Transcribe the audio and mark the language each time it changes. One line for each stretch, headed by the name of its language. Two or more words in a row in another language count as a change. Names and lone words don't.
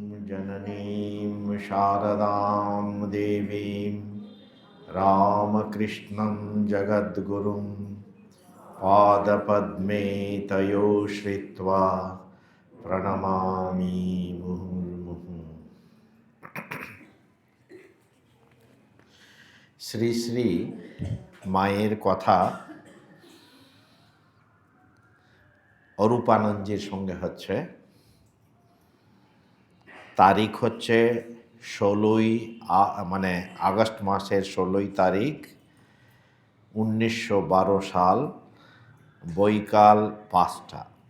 Sanskrit: जननीं शारदां देवीं रामकृष्णं जगद्गुरुं पादपद्मे तयो श्रित्वा प्रणमामि मुहुर्मुहुः।
Bangla: শ্রী শ্রী মায়ের কথা অরূপানন্দজির সঙ্গে হচ্ছে। তারিখ হচ্ছে 16 আগস্ট মাসের 16 তারিখ 1912 সাল, বৈকাল 5টা।